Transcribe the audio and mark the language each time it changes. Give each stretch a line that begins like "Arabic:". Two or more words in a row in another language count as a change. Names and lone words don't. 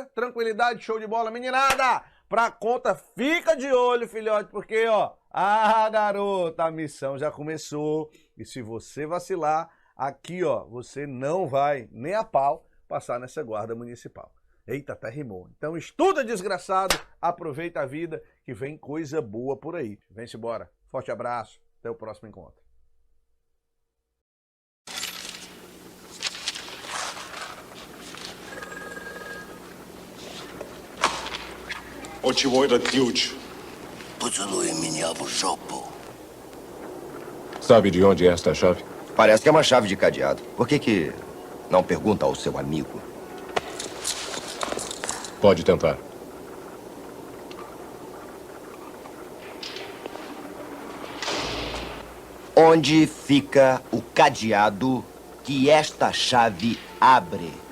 Portuguese: Tranquilidade, show de bola, meninada! Pra conta, fica de olho, filhote, porque, ó, garota, a missão já começou. E se você vacilar, aqui, ó, você não vai nem a pau passar nessa guarda municipal. Eita, até rimou. Então estuda, desgraçado, aproveita a vida, que vem coisa boa por aí. Vem-se embora. Forte abraço, até o próximo encontro.
Russian: Очевой этот ключ. Поцелуй меня в жопу.
Portuguese: Sabe de onde é esta chave? Parece que é uma chave de cadeado. Por que não pergunta ao seu amigo? Pode tentar. Onde fica o cadeado que esta chave abre?